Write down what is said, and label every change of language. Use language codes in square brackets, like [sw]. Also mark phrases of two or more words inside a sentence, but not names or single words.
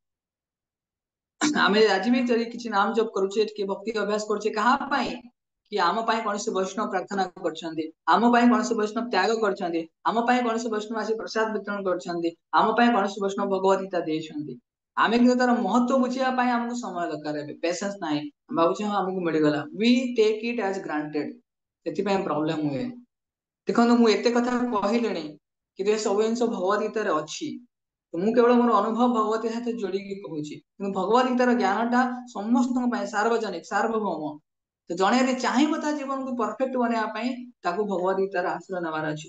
[or] ଆମେ ଆଜି ବି ଯଦି କିଛି ନାମ ଜପ କରୁଛେ, ଟିକେ ଭକ୍ତି ଅଭ୍ୟାସ କରୁଛେ, କାହା ପାଇଁ? କି ଆମ ପାଇଁ କୌଣସି ବୈଷ୍ଣବ ପ୍ରାର୍ଥନା କରିଛନ୍ତି, ଆମ ପାଇଁ କୌଣସି ବୈଷ୍ଣବ ତ୍ୟାଗ କରିଛନ୍ତି, ଆମ ପାଇଁ କୌଣସି ବୈଷ୍ଣବ ଆସି ପ୍ରସାଦ ବିତରଣ କରିଛନ୍ତି, ଆମ ପାଇଁ କୌଣସି ବୈଷ୍ଣବ ଭଗବତ ଗୀତା ଦେଇଛନ୍ତି। ଆମେ କିନ୍ତୁ ତାର ମହତ୍ଵ ବୁଝିବା ପାଇଁ ଆମକୁ ସମୟ ଦରକାର, ଏବେ ପେସେନ୍ସ ନାହିଁ। ଆମେ ଭାବୁଛେ ହଁ ଆମକୁ ମିଳିଗଲା, [en] we take it as granted। [or] ସେଥିପାଇଁ ପ୍ରୋବ୍ଲେମ ହୁଏ। ଦେଖନ୍ତୁ, ମୁଁ ଏତେ କଥା କହିଲିଣି, କିନ୍ତୁ ଏ ସବୁ ଜିନିଷ ଭଗବତ ଗୀତାରେ ଅଛି। ମୁଁ କେବଳ ମୋର ଅନୁଭବ ଭଗବତୀ ସହିତ ଯୋଡିକି କହୁଛି, କିନ୍ତୁ ଭଗବତ ଗୀତାର ଜ୍ଞାନଟା ସମସ୍ତଙ୍କ ପାଇଁ ସାର୍ବଜନିକ, ସାର୍ବଭୌମ। ତ ଜଣେ ଯଦି ଚାହିଁବ ତା ଜୀବନକୁ ପରଫେକ୍ଟ ବନେଇବା ପାଇଁ, ତାକୁ ଭଗବତ ଗୀତାର ଆଶ୍ରୟ ନେବାର ଅଛି।